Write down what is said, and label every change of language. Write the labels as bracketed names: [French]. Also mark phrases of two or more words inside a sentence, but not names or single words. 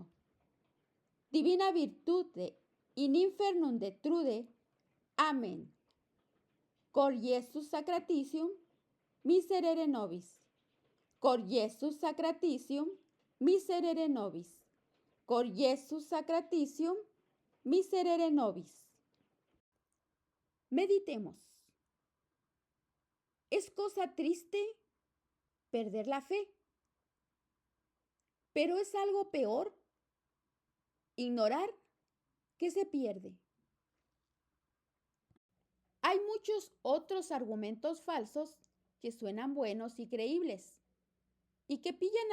[Latin] Divina virtute in infernum detrude. Amen. Cor Iesus sacratitium, miserere nobis. Cor Iesus sacratitium, miserere nobis. Cor Iesus sacratitium, miserere nobis. [Spanish] Meditemos. Es cosa triste perder la fe, pero es algo peor ignorar que se pierde. Hay muchos otros argumentos falsos que suenan buenos y creíbles y que pillan